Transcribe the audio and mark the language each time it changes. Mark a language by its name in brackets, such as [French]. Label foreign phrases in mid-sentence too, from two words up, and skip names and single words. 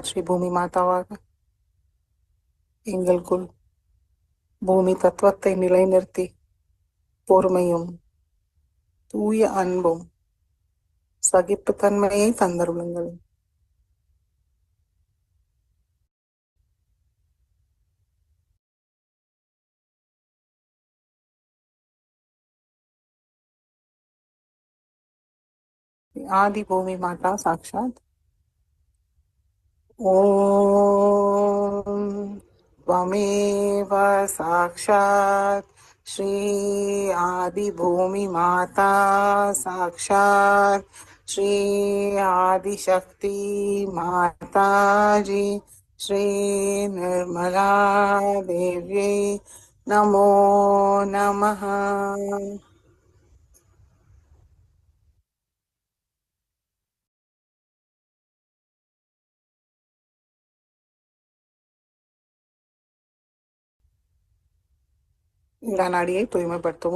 [Tamil] ஸ்ரீ பூமி மாதாவாக எங்களுக்குள் பூமி தத்துவத்தை நிலைநிறுத்தி பொறுமையும் தூய அன்பும் சகிப்புத்தன்மையை தந்தருளுங்கள். ஆதி பூமி மாதா சாக்ஷாத். [Sanskrit] ஓம் त्वमेव साक्षात् श्री आदि भूमि माता साक्षात् श्री आदिशक्ति माताजी श्री निर्मला देवी नमो नमः। [Tamil] இடநாடியை தூய்மைப்படுத்துவோம்.